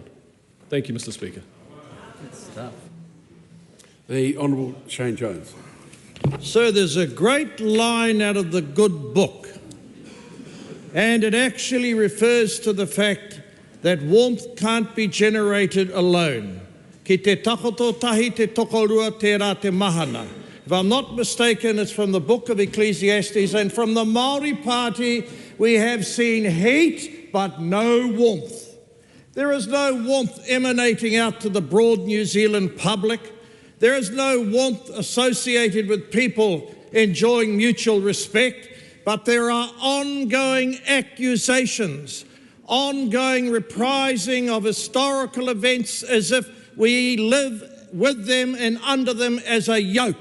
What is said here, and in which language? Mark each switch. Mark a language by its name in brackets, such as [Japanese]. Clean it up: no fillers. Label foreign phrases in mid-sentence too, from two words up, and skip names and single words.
[English] Thank you, Mr. Speaker. The Honourable Shane Jones. So there's a great line out of the good book, and it actually refers to the fact that warmth can't be generated alone. [Māori] Ki te takoto tahi te tokorua te rā te mahana. [English] If I'm not mistaken, it's from the book of Ecclesiastes, and from the Māori Party we have seen heat but no warmth. There is no warmth emanating out to the broad New Zealand public. There is no warmth associated with people enjoying mutual respect, but there are ongoing accusations, ongoing reprising of historical events as if we live with them and under them as a yoke.